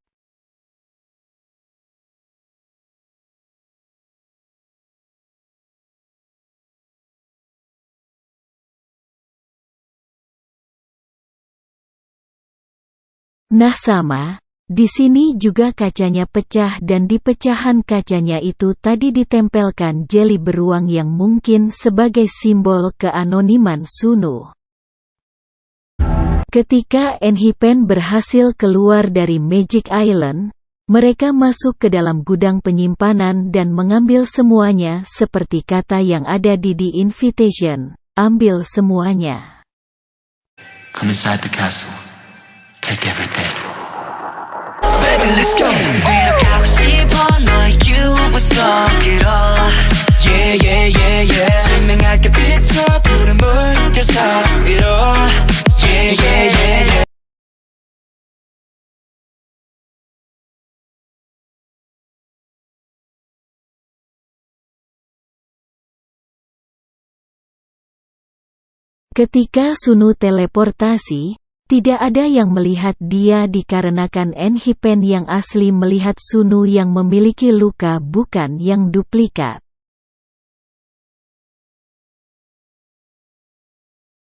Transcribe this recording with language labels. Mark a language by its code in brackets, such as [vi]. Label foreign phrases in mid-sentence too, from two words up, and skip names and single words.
[id] Nah sama, di sini juga kacanya pecah dan di pecahan kacanya itu tadi ditempelkan jeli beruang yang mungkin sebagai simbol keanoniman Sunu. Ketika Enhypen berhasil keluar dari Magic Island, mereka masuk ke dalam gudang penyimpanan dan mengambil semuanya seperti kata yang ada di The Invitation, ambil semuanya. [en] Come inside the castle. Take everything. Baby, let's go. [ko] 데려가고 싶어 너의 유부서 길어. [en] Yeah, yeah, yeah, yeah. [ko] 증명할게 비춰 푸른 물결 사이로. [en] Yeah, yeah, yeah, yeah. [id] Ketika Sunu teleportasi, tidak ada yang melihat dia dikarenakan Enhypen yang asli melihat Sunu yang memiliki luka bukan yang duplikat.